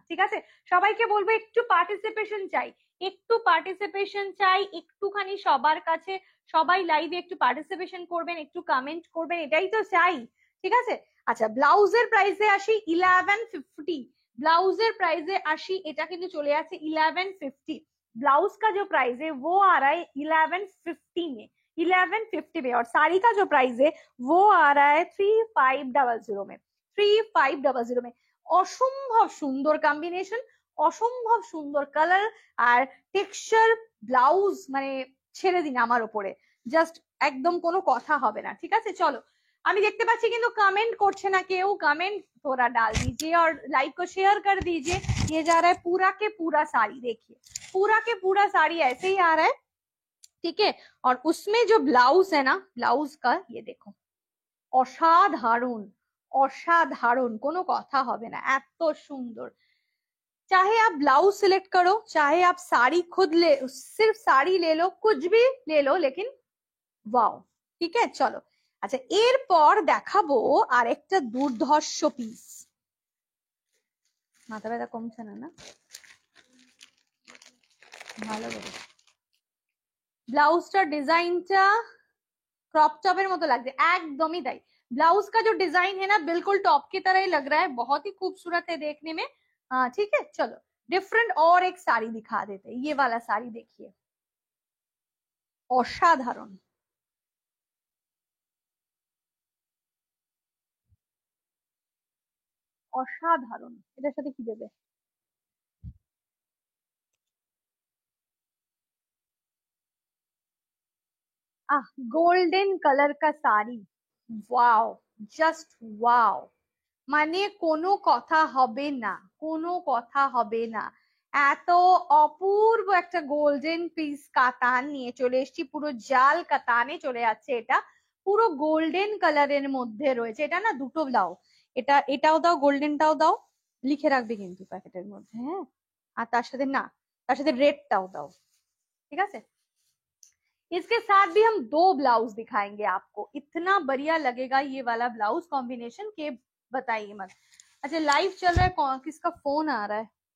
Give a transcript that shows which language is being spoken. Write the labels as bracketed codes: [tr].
[bn] ঠিক আছে, সবাইকে বলবো একটু পার্টিসিপেশন চাই, একটু পার্টিসিপেশন চাই, একটুখানি সবার কাছে, সবাই লাইভে একটু পার্টিসিপেশন করবেন, একটু কমেন্ট করবেন, এটাই তো চাই। ঠিক আছে আচ্ছা, ব্লাউজের প্রাইসে আসি 1150। ब्लाउजर प्राइस है आशी, এটা কিন্তু চলে যাচ্ছে 1150। [hi] ब्लाउज का जो प्राइस है वो आ रहा है 1150 में, 1150 में। और साड़ी का जो प्राइस है वो आ रहा है 3500 में, 3500 में। [bn] অসম্ভব সুন্দর কম্বিনেশন, অসম্ভব সুন্দর কালার আর টেক্সচার, ব্লাউজ মানে ছেড়ে দিন আমার উপরে, জাস্ট একদম কোনো কথা হবে না। ঠিক আছে চলো, আমি দেখতে পাচ্ছি কিন্তু कमेंट করছে না কেউ, [hi] कमेंट थोड़ा डाल दीजिए और लाइक को शेयर कर दीजिए। ये जा रहा है पूरा के पूरा साड़ी, देखिए पूरा के पूरा साड़ी ऐसे ही आ रहा है। ठीक है, और उसमें जो ब्लाउज है ना, ब्लाउज का ये देखो, [bn] অসাধারণ, অসাধারণ, কোনো কথা হবে না, এত সুন্দর। [hi] चाहे आप ब्लाउज सिलेक्ट करो, चाहे आप साड़ी खुद ले, सिर्फ साड़ी ले लो, कुछ भी ले लो, लेकिन वाओ। ठीक है चलो, [bn] আচ্ছা এরপর দেখাবো আরেকটা দুর্ধর্ষ পিস। মাথা ব্যথা কমছে না না, ভালো করে। ব্লাউজটার ডিজাইনটা क्रॉप टॉपर মতো লাগছে, একদমই তাই। [hi] ब्लाउज का जो डिजाइन है ना, बिल्कुल टॉप की तरह ही लग रहा है, बहुत ही खूबसूरत है देखने में। ठीक है चलो, डिफरेंट और एक साड़ी दिखा देते हैं। ये वाला साड़ी देखिए, [bn] অসাধারণ, অসাধারণ। এটার সাথে কি দেবে? গোল্ডেন কালার কা শাড়ি, ওয়াও, জাস্ট ওয়াও, মানে কোনো কথা হবে না, কোনো কথা হবে না। এত অপূর্ব একটা গোল্ডেন পিস কাতান নিয়ে চলে এসেছি, পুরো জাল কাতানে চলে যাচ্ছে এটা, পুরো গোল্ডেন কালারের মধ্যে রয়েছে। এটা না দুটো দাও, এটাও দাও, গোল্ডেনটাও দাও, লিখে রাখবে কিন্তু প্যাকেটের মধ্যে, হ্যাঁ। আর তার সাথে না, তার সাথে রেডটাও दाओ, [hi] ठीक है। इसके साथ भी हम दो ब्लाउज दिखाएंगे आपको, इतना बढ़िया लगेगा ये वाला ब्लाउज कॉम्बिनेशन के बताइए मत। अच्छा लाइव चल रहा है, किसका फोन आ रहा है?